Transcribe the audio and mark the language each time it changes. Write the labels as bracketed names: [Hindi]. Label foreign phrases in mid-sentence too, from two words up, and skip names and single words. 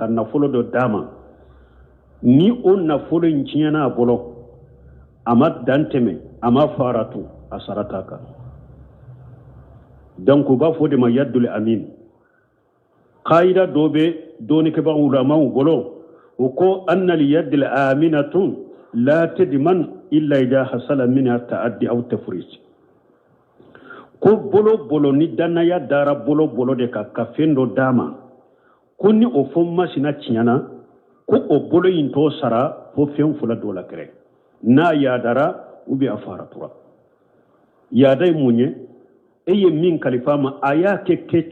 [Bambara] nafolo dɔ d'a ma ni o nafolo in tiɲɛna a bolo a ma dan tɛmɛ a ma faratu a sara t'a kan donc u b'a fɔ o de ma [Arabic] يد الأمين [Bambara] qaida dɔ bɛ dɔɔnikɛbagaw ulamaw bolo u ko [Arabic] إن اليد الأمينة لا تضمن إلا إذا حصل منها تعدٍ أو تفريط [Bambara] ko bolo ni dannaya dara bolo de ka fɛn dɔ d'a ma ko ni o fɔ masina tiɲɛna ko o bolo in t'o sara fo fɛn fila dɔ la kɛrɛ n'a yaadara [French] ou bien [Bambara] a faratura yaada ye mun ye e ye min kalifa ma a y'a kɛ